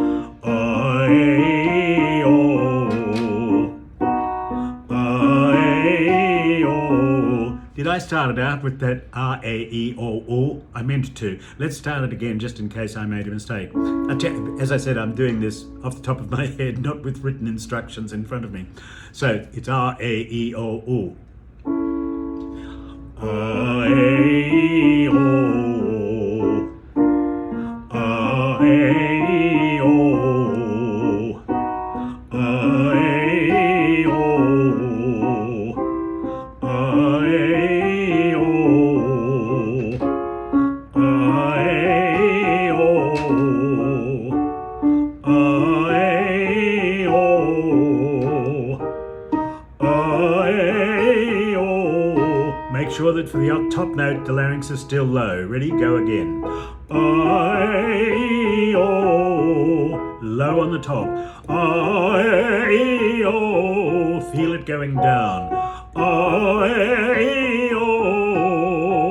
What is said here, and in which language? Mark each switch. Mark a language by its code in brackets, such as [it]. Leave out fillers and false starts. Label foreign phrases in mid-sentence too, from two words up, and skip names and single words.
[en] Did I start it out with that R, A, E, O, O? I meant to. Let's start it again just in case I made a mistake. As I said, I'm doing this off the top of my head, not with written instructions in front of me. So it's R, A, E, O, O. R, A, E, O, O. R, A, E, O, O. R, A, E, O, O. R, A, E, O, O. R, A, E, O, O. R, A, E, O, O. R, A, E, O. Make sure that for the top note the larynx is still low. Ready? Go again. R, A, E, O. Low on the top. R, A, E, O. Feel it going down. R, A, E, O.